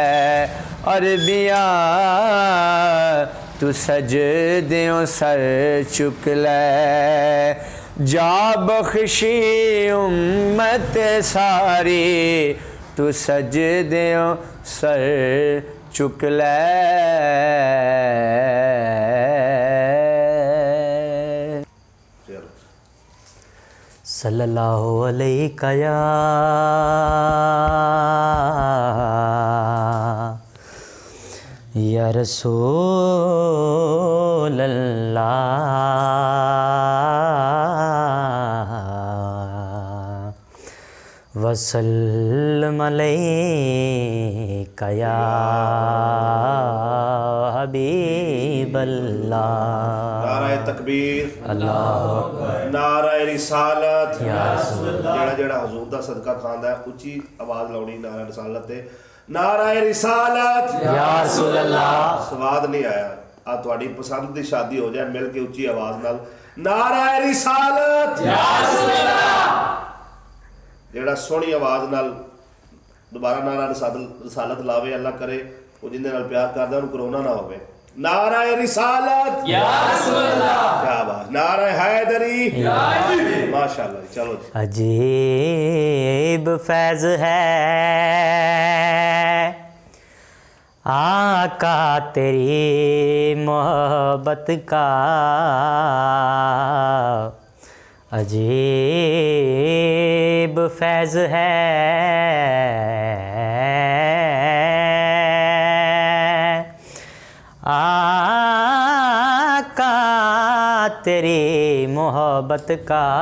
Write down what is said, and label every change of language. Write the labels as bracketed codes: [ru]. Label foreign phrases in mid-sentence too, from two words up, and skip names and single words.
[pa] عربیا تو سجدیوں سر چک لے، جا بخشی امت ساری، تو سجدیوں سر چک لے. [ar] صلى الله عليه يا رسول الله وسلم عليك يا حبيب الله. [pa] نعرۂ تکبیر, अल्लाह نعرۂ رسالت, [ar] يا رسول الله. [pa] جیہڑا جیہڑا حضور دا صدقہ کھاندا ہے اچی آواز لاؤنی نعرۂ رسالت تے نعرۂ رسالت ते नाराए रिसालत [ar] يا رسول الله. [pa] سواد نہیں آیا، آ تہاڈی پسند دی شادی ہو جائے مل کے اچی آواز نال نعرۂ رسالت [ar] या रसूल अल्लाह। [pa] جیہڑا سوہنی آواز نال دوبارہ نعرہ رسالت لاوے، اللہ کرے او جندے نال پیار کردا انہیں کرونا نہ ہووے. نعرۂ رسالت [ar] या रसूल अल्लाह, [pa] کیا بات، نعرۂ حیدری ماشاءاللہ۔ چلو جی. [ur] عجیب فیض ہے آقا تیری محبت کا، عجیب فیض ہے آقا تیری محبت کا.